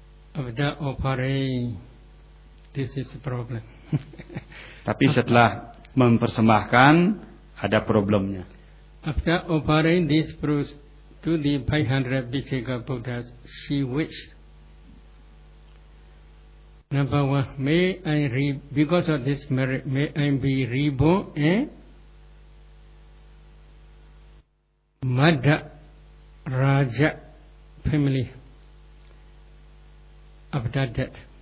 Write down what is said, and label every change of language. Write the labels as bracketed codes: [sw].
[en] After offering, this is a problem. [id] Tapi setelah mempersembahkan, ada problemnya. [en] After offering this fruit to the 500 Paceka Buddhas, she wished. Number one, because of this merit, may I be reborn in Madha Raja family after death.